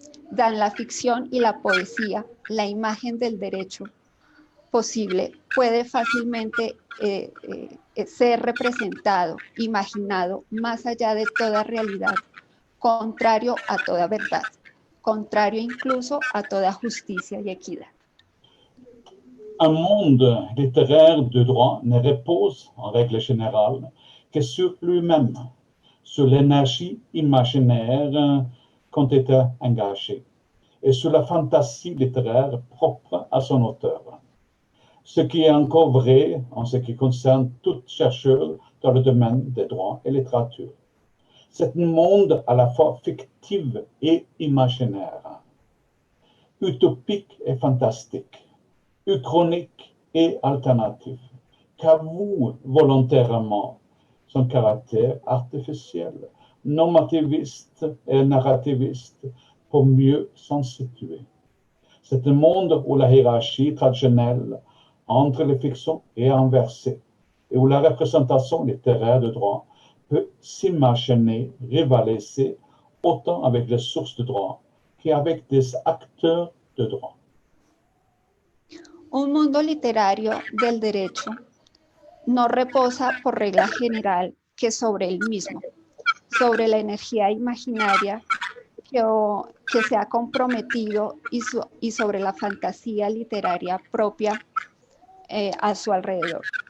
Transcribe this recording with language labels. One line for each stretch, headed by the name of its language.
Spanish: Dan la ficción y la poesía, la imagen del derecho posible puede fácilmente ser representado, imaginado más allá de toda realidad, contrario a toda verdad, contrario incluso a toda justicia y equidad.
French: Un monde littéraire de droit ne repose, en règle générale, que sur lui-même, sur l'énergie imaginaire qu'ont été engagées, et sur la fantaisie littéraire propre à son auteur. Ce qui est encore vrai en ce qui concerne tout chercheur dans le domaine des droits et littérature. C'est un monde à la fois fictif et imaginaire, utopique et fantastique, uchronique et alternatif, qu'avoue volontairement son caractère artificiel, normativiste et narrativiste pour mieux s'en situer. C'est un monde où la hiérarchie traditionnelle entre les fictions est inversée et où la représentation littéraire de droit peut s'imaginer rivaliser autant avec les sources de droit qu'avec des acteurs de droit.
Spanish: Un mundo literario del derecho no reposa por regla general que sobre el mismo, sobre la energía imaginaria que se ha comprometido y sobre la fantasía literaria propia a su alrededor.